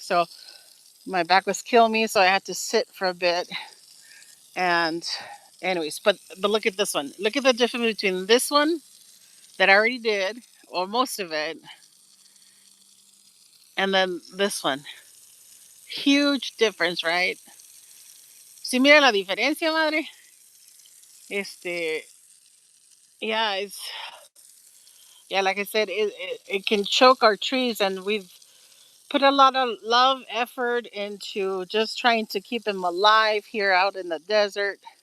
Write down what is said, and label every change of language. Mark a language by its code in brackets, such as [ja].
[en] So my back was killing me, so I had to sit for a bit. And anyways, but look at this one. Look at the difference between this one that I already did, or most of it, And then this one, huge difference, right? [es] Si mira la diferencia, madre. [en] Este, yeah, it's yeah, like I said, it can choke our trees, and we've put a lot of love, effort into just trying to keep them alive here out in the desert.